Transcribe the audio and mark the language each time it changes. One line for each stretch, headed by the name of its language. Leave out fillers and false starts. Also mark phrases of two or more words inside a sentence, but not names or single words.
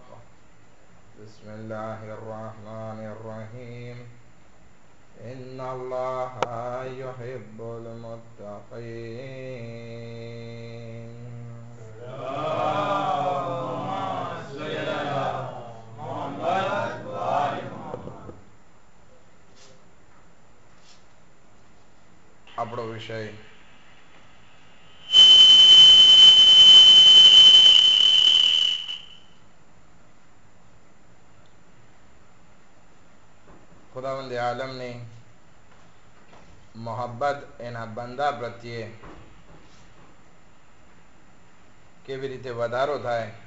Arabic: بسم الله الرحمن الرحيم. إن الله يحب المتقين. اللهم صل على محمد وآل محمد.
Gujarati: આપણો વિષય ખુદાવંદ આલમની મોહબ્બત એના બંદા પ્રત્યે કેવી રીતે વધારો થાય